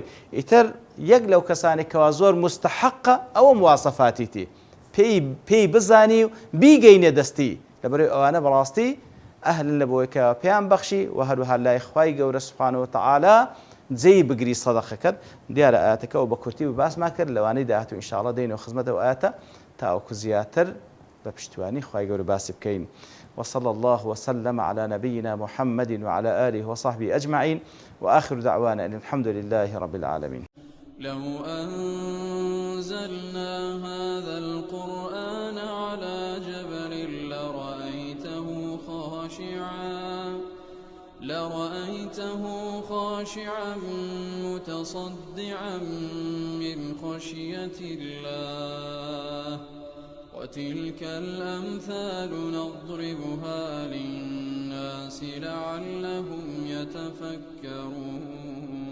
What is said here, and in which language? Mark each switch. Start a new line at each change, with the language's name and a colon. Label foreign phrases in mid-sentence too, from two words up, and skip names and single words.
Central Kurdish: ئیتر یەک لەو کەسانی کەوا زۆر مستحقە ئەوە مواسەفاتیتی پێی بزانی و بیگەینێ دەستی، لەبەرەوەی ئەوانە بەڕاستی ئەهلن لە بۆی کە پێیان بەخشی و هەروەها لای خوای گەورە
Arabic: سوبحانەهو وتەعالا
Central Kurdish: جێی بگری سەدەقەکەت. دیارە ئاەتەکە و بە کورتی و باسمان کرد، لەوانەی داهاتوو ئینشاءڵڵا دەینەوە خزمەتەوە ئاەتە تاوەکو زیاتر بە پشتیوانی خوای گەورە باسی بکەین.
Arabic: وصلى الله وسلم على نبينا محمد وعلى آله وصحبه أجمعين وآخر دعوانا أن الحمد لله رب العالمين. لو أنزلنا هذا القرآن على جبل لرأيته خاشعا متصدعا من خشية الله وتلك الأمثال نضربها للناس لعلهم يتفكرون.